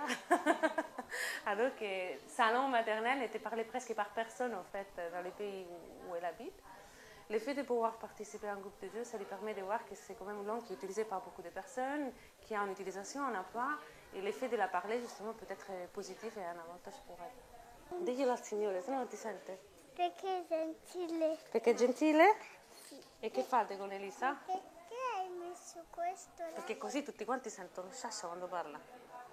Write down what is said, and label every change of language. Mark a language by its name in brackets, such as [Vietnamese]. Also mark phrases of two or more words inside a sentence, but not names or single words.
[French] Alors que sa langue maternelle était parlée presque par personne, en fait, dans les pays où elle habite. Le fait de pouvoir participer à un groupe de jeu, ça lui permet de voir que c'est quand même une langue qui est utilisée par beaucoup de personnes, qui a une utilisation, un emploi, et l'effet de la parler, justement, peut être positif et un avantage pour elle. [Italian] Diglielo al Signore, se no non ti sente. Perché è gentile. Perché è gentile? Sì. E che fate con Elisa? Perché hai messo questo là? Perché così tutti quanti sentono sciascia quando parla.